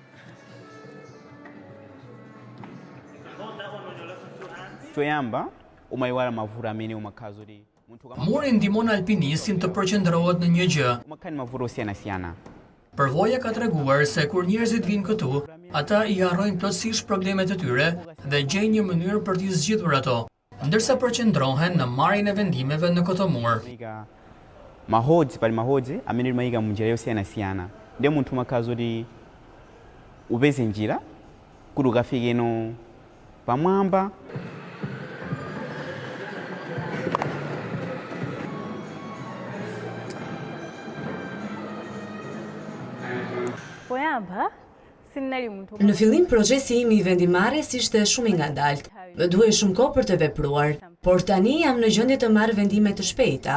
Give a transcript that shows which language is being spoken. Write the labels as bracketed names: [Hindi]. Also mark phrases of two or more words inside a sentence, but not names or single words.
[Albanian] Muri ndihmon alpinistin të përqendrohet në një gjë. Përvoja ka treguar se kur njerëzit vinë këtu, ata i harrojnë plotësisht problemet e tyre dhe gjejnë një mënyrë për t'i zgjidhur ato, ndërsa përqendrohen në marrjen e vendimeve në këtë mur. [Nyanja] Pali mahodzi amene limayika munjira yosiyanasiyana ndi munthu makazoti upeze njira kuti ukafike no pamwamba. [Albanian] Në fillim procesi im i vendimarrjes ishte shumë i ngadalt. Më duhej shumë kohë për të vepruar, por tani jam në gjendje të marr vendime të shpejta.